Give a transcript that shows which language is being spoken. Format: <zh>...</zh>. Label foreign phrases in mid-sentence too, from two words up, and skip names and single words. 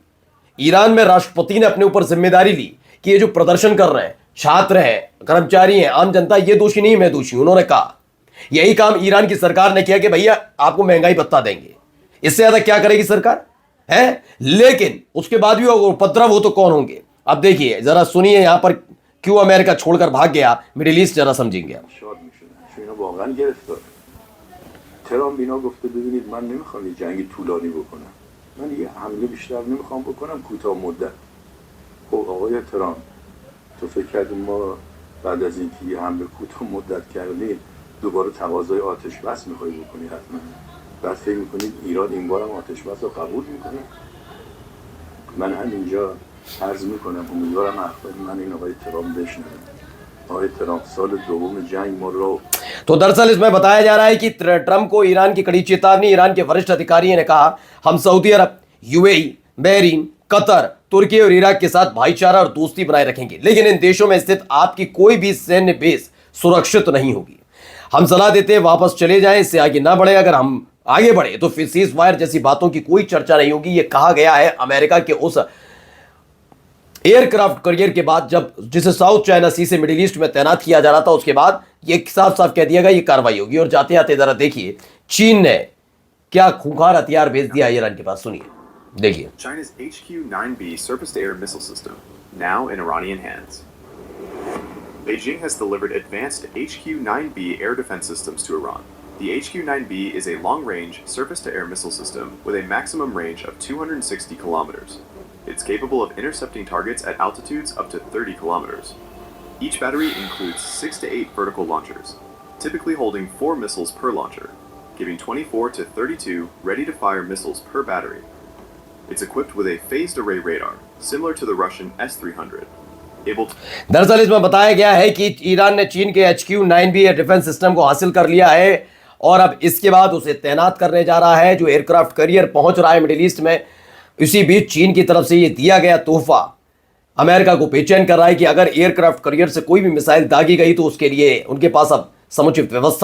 <hi>ईरान में राष्ट्रपति ने अपने ऊपर जिम्मेदारी ली कि ये जो प्रदर्शन कर रहे हैं, छात्र हैं, कर्मचारी हैं, आम जनता, ये दोषी नहीं, मैं दोषी। उन्होंने कहा यही काम ईरान की सरकार ने किया कि भैया आपको महंगाई भत्ता देंगे। इससे ज्यादा क्या करेगी सरकार है? लेकिन उसके बाद भी उपद्रव हो तो कौन होंगे? अब देखिए जरा सुनिए यहां पर क्यों अमेरिका छोड़कर भाग गया मिडिल ईस्ट, जरा समझेंगे आप।</hi> <fa>ترامپ اینا گفته ببینید من نمیخوام یه جنگ طولانی بکنم، من یه حمله بیشتر نمیخوام بکنم، کوتاه مدت. خب آقای ترامپ تو فکر کردی ما بعد از اینکه یه حمله کوتاه مدت کردیم دوباره تقاضای آتش بس میخوای بکنی؟ حتما بعد فکر میکنید ایران این بارم آتش بس رو قبول میکنه؟ من همینجا عرض میکنم امیدوارم حرفای من این آقای ترامپ بشنوه. آقای ترامپ سال دوم جنگ ما رو</fa> <hi>तो दरअसल इसमें बताया जा रहा है कि ट्रंप को ईरान की कड़ी चेतावनी। ईरान के वरिष्ठ अधिकारियों ने कहा हम सऊदी अरब, यूएई, बहरीन, कतर, तुर्की और इराक के साथ भाईचारा और दोस्ती बनाए रखेंगे, लेकिन इन देशों में स्थित आपकी कोई भी सैन्य बेस सुरक्षित नहीं होगी। हम सलाह देते हैं वापस चले जाएं, इससे आगे ना बढ़े। अगर हम आगे बढ़े तो फिर</hi> <en>cease fire</en> <hi>जैसी बातों की कोई चर्चा नहीं होगी। यह कहा गया है अमेरिका के उस</hi> <en>aircraft carrier</en> <hi>के बाद, जब जिसे साउथ चाइना सी से मिडिल ईस्ट में तैनात किया जा रहा था, उसके बाद ये साफ साफ कह दिया गया ये कार्रवाई होगी। और जाते जाते जरा देखिए चीन ने क्या खूंखार हथियार भेज दिया ईरान के पास, सुनिए देखिए।</hi> <en>China's HQ-9B surface-to-air missile system, now in Iranian hands. Beijing has delivered advanced HQ-9B air defense systems to Iran. The HQ-9B is a long-range surface-to-air missile system with a maximum range of 260 kilometers. It's capable of intercepting targets at altitudes up to 30 kilometers. Each battery includes 6 to 8 vertical launchers, typically holding 4 missiles per launcher, giving 24 to 32 ready-to-fire missiles per battery. It's equipped with a phased array radar, similar to the Russian S-300.</en> <hi>दरअसल इसमें बताया गया है कि ईरान ने चीन के HQ-9B</hi> <en>air defense system</en> <hi>को हासिल कर लिया है और अब इसके बाद उसे तैनात करने जा रहा है। जो</hi> <en>aircraft carrier</en> <hi>पहुंच रहा है मिडिल ईस्ट में, इसी बीच चीन की तरफ से ये दिया गया तोहफा अमेरिका को बेचैन कर रहा है कि अगर</hi> <en>aircraft carrier</en> <hi>से कोई भी मिसाइल दागी गई तो उसके लिए उनके पास अब समुचित व्यवस्था है।</hi>